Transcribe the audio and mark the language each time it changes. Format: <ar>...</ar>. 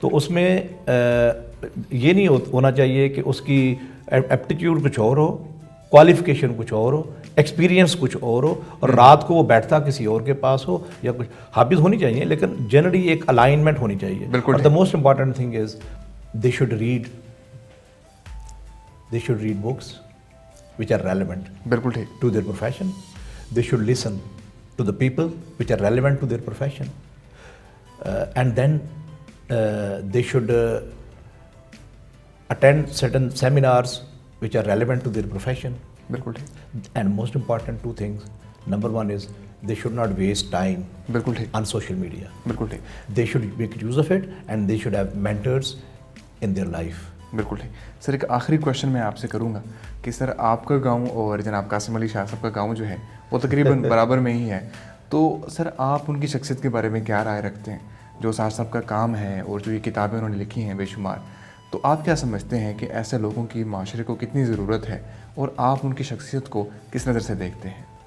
<ur>تو اس میں یہ نہیں ہونا چاہیے کہ اس کی ایپٹیٹیوڈ کچھ اور ہو, کوالیفیکیشن کچھ اور ہو, ایکسپیرینس کچھ اور ہو, اور رات کو وہ بیٹھتا کسی اور کے پاس ہو, یا کچھ ہابیز ہونی چاہیے لیکن جنرلی ایک الائنمنٹ ہونی چاہیے. بالکل.</ur> <en>the most important thing is they should read books which are relevant</en> <ur>بالکل ٹھیک</ur> <en>to their profession. They should listen to the people which are relevant to their profession, and then they should attend certain seminars which are relevant to their profession.</en> <ur>بالکل ٹھیک.</ur> <en>And most important two things. Number one is they should not waste time</en> <ur>بالکل ٹھیک</ur> <en>on social media.</en> <ur>بالکل ٹھیک.</ur> <en>They should make use of it, and they should have mentors in their life.</en> <ur>بالکل ٹھیک. سر ایک آخری کویشچن میں آپ سے کروں گا کہ سر آپ کا گاؤں اور جناب قاسم علی شاہ صاحب کا گاؤں جو ہے وہ تقریباً برابر میں ہی ہے, تو سر آپ ان کی شخصیت کے بارے میں کیا رائے رکھتے ہیں؟ جو شاہ صاحب کا کام ہے اور جو یہ کتابیں انہوں نے لکھی ہیں بے شمار, تو آپ کیا سمجھتے ہیں کہ ایسے لوگوں کی معاشرے کو کتنی ضرورت ہے, اور آپ ان کی شخصیت کو کس نظر سے دیکھتے ہیں؟</ur>